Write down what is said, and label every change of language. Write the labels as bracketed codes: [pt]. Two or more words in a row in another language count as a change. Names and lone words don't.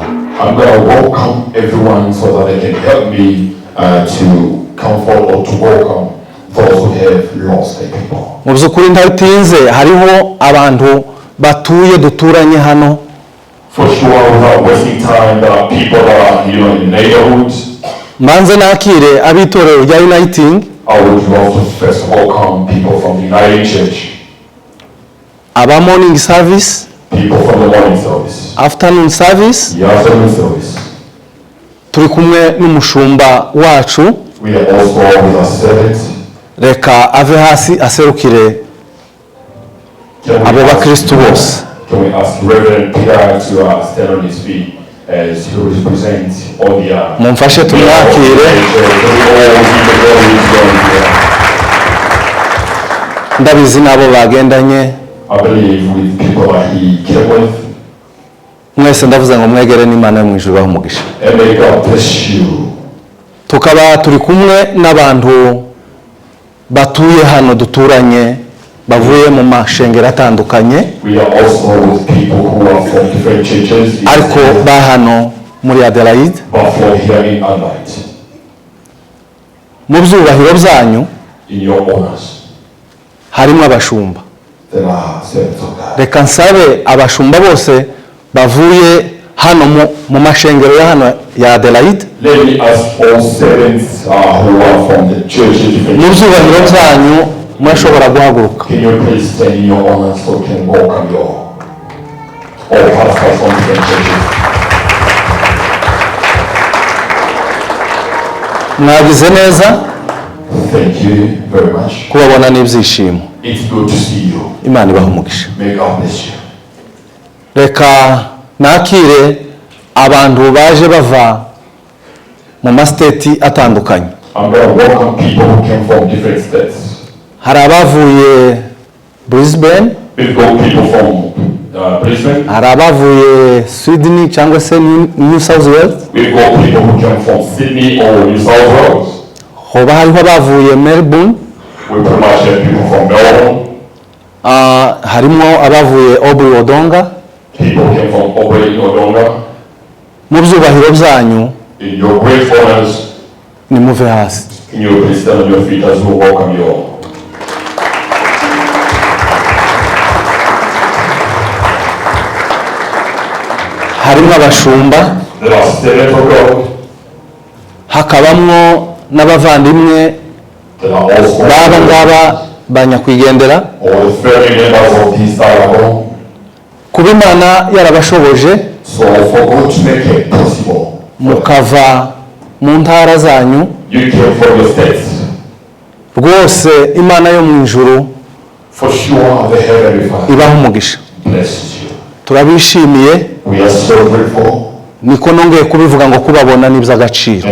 [en] I'm going to welcome everyone so that they can help me to comfort or to welcome those who have lost their people. [rw] Mu by'ukuri ndatinze hariho abantu batuye duturanye hano [en] For sure, without wasting time, there are people that are, in the neighborhood. [rw] mbanze nakire abitorero rya Uniting, [en] I would love to first welcome people from the United Church, aba morning service, people from the morning service, afternoon service. the afternoon service. [rw] Turi kumwe n'umushumba wacu, [en] We are also with our servants. [rw] reka ave hasi aserukire abo bakristu bose. [en] Can we ask Reverend Peter to stand on his feet as he represents all the [rw] Mumfashe tumwakire. Ndabizi nabo bagendanye, [en] I believe with people that he came with. [rw] mwese ndavuze ngo mwegere n'Imana yo mu ijuru bahumugisha. [en] And may God bless you. [rw] Tukaba turi kumwe n'abantu batuye hano duturanye bavuye mu mashengero atandukanye [en] We are also with people who are from different churches, [rw] ariko ba hano muri Adelaide. [en] but from here in Adelaide, [rw] Mu byubahiro byanyu [en] in your honors, [rw] harimo abashumba. [en] that are servants of God. [rw] Reka nsabe abashumba bose bavuye hano mu mashengero ya hano ya Adelaide, [en] Let me ask all servants who are from the church in different [rw] mu byubahiro byanyu mwashobora guhaguruka. [en] Can you please stand in your honors so we can welcome you all pastors from different churches. [rw] Mwagize neza [en] Thank you very much. [rw] kubabona n'ibyishimo. [en] It's good to see you. [rw] Imana ibahe umugisha. [en] May God bless you. [rw] Reka nakire abantu baje bava mu masiteti atandukanye. [en] I'm going to welcome people who came from different states. [rw] Hari abavuye Brisbane, [en] We've got people from Brisbane. [rw] hari abavuye Sydney cyangwa se New South Wales, [en] We've got people who came from Sydney or New South Wales. [rw] hoba hariho abavuye Melbourne, [en] We pretty much have people from Melbourne. [rw] harimo abavuye Aubrey Wodonga. [en] People came from Aubrey, Wodonga. [rw] Mu byubahiro byanyu [en] In your great honors, [rw] nimuve hasi. [en] can you please stand on your feet as we welcome you all. [rw] Harimo abashumba, [en] There are servants of God. [rw] hakabamwo n'abavandimwe [en] There are also [rw] baba ngaba banyakwigendera. [en] all the family members of this dialogue. [rw] Kuba Imana yarabashoboje [en] So for God to make it possible, [rw] mukava mu ntara zanyu, [en] you came from your states. [rw] rwose Imana yo mu ijuru [en] For sure, the Heavenly Father [rw] ibaha umugisha. [en] blesses you. [rw] Turabishimiye, [en] We are so grateful. [rw] niko nongeye kubivuga ngo kubabona ni iby'agaciro.